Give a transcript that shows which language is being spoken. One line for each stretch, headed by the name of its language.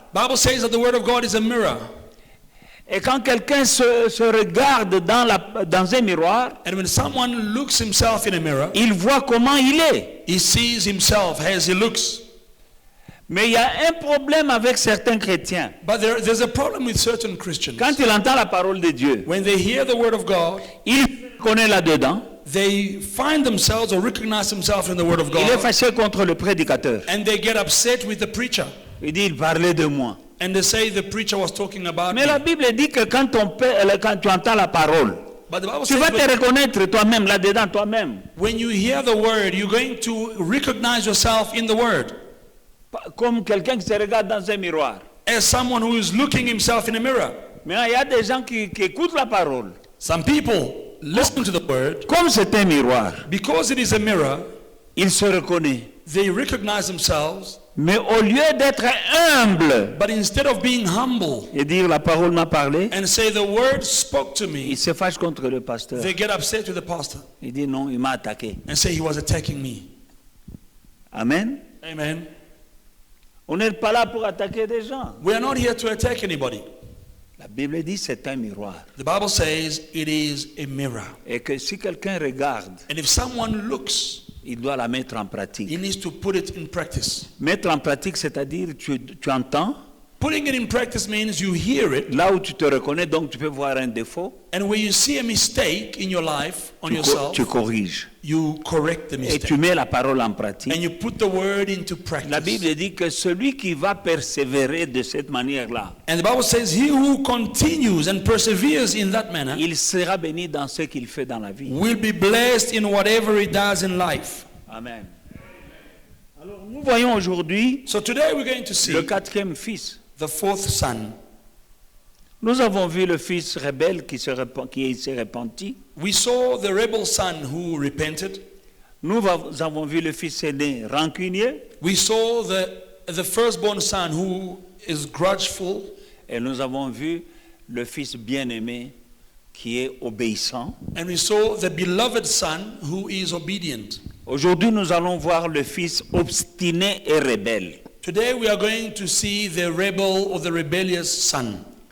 English: Bible says that the word of God is a mirror.
French: Et quand quelqu'un se regarde dans un miroir,
English: And when someone looks himself in a mirror,
French: il voit comment il est.
English: he sees himself as he looks.
French: Mais il y a un problème avec certains chrétiens.
English: But there's a problem with certain Christians.
French: Quand il entend la parole de Dieu,
English: When they hear the word of God,
French: il connaît là-dedans.
English: they find themselves or recognize themselves in the word of
French: Il est
English: God,
French: fâché contre le prédicateur.
English: and they get upset with the preacher.
French: Il dit, il parlait de moi.
English: And they say the preacher was talking about
French: Mais la
English: me.
French: Bible dit que quand tu entends la parole,
English: But the Bible
French: tu
English: says
French: vas te reconnaître toi-même, là-dedans, toi-même.
English: when you hear the word, you're going to recognize yourself in the word
French: Comme quelqu'un qui se regarde dans un miroir.
English: as someone who is looking himself in a mirror.
French: Mais il y a des gens qui écoutent la parole.
English: Some people listen to the word.
French: Comme c'est un miroir,
English: Because it is a mirror,
French: ils se reconnaissent.
English: they recognize themselves,
French: Mais au lieu d'être humble
English: but instead of being humble
French: et dire la parole m'a parlé,
English: and say the word spoke to me,
French: il se fâche contre le pasteur.
English: they get upset with the pastor
French: Il dit non, il m'a attaqué.
English: and say he was attacking me. Amen. Amen.
French: On n'est pas là pour attaquer des gens.
English: We are not here to attack anybody.
French: La Bible dit c'est un miroir.
English: The Bible says it is a mirror.
French: Et que si quelqu'un regarde,
English: And if someone looks,
French: il doit la mettre en pratique.
English: he needs to put it in practice.
French: Mettre en pratique, c'est-à-dire tu entends,
English: Putting it in practice means you hear it,
French: là où tu te reconnais, donc tu peux voir un défaut,
English: and when you see a mistake in your life, on yourself,
French: tu corriges.
English: you correct the
French: Et
English: mistake.
French: tu mets la parole en pratique.
English: And you put the word into
French: La
English: practice.
French: Bible dit que celui qui va persévérer de cette manière-là,
English: And the Bible says, he who continues and perseveres in that manner
French: il sera béni dans ce qu'il fait dans la vie.
English: will be blessed in whatever he does in life. Amen.
French: Alors nous voyons aujourd'hui
English: So today we're going to see
French: le quatrième fils.
English: the fourth son.
French: Nous avons vu le fils rebelle qui s'est repenti.
English: We saw the rebel son who repented.
French: Nous avons vu le fils aîné rancunier.
English: We saw the firstborn son who is grudgeful.
French: Et nous avons vu le fils bien-aimé qui est obéissant.
English: And we saw the beloved son who is obedient.
French: Aujourd'hui, nous allons voir le fils obstiné et rebelle.
English: Today we are going to see the rebel or the rebellious son.